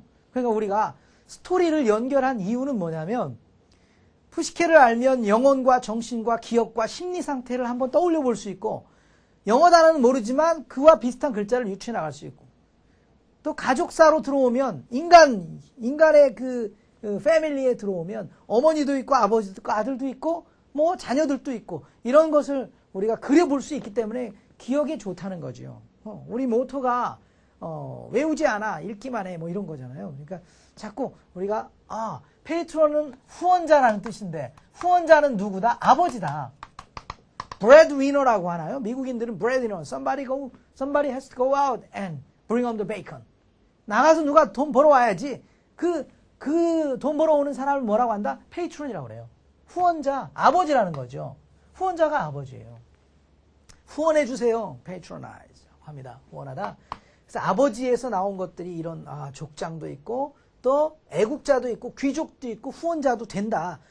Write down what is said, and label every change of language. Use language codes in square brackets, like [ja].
[ko] 그러니까 우리가 스토리를 연결한 이유는 뭐냐면, 푸시케를 알면 영혼과 정신과 기억과 심리 상태를 한번 떠올려 볼 수 있고, 영어 단어는 모르지만 그와 비슷한 글자를 유추해 나갈 수 있고, 또 가족사로 들어오면 인간의 그 패밀리에 들어오면 어머니도 있고 아버지도 있고 아들도 있고 뭐 자녀들도 있고 이런 것을 우리가 그려볼 수 있기 때문에 기억에 좋다는 거죠. 우리 모토가 외우지 않아 읽기만 해 뭐 이런 거잖아요. 그러니까 자꾸 우리가 페이트론은 후원자라는 뜻인데 후원자는 누구다? 아버지다. breadwinner라고 하나요? 미국인들은 breadwinner. [en] Somebody has to go out and bring on the bacon. [ko] 나가서 누가 돈 벌어와야지. 그 돈 벌어오는 사람을 뭐라고 한다? 페이트론이라고 그래요. 후원자, 아버지라는 거죠. 후원자가 아버지예요. 후원해주세요. patronize 합니다. 후원하다. 그래서 아버지에서 나온 것들이 이런 족장도 있고 또 애국자도 있고 귀족도 있고 후원자도 된다.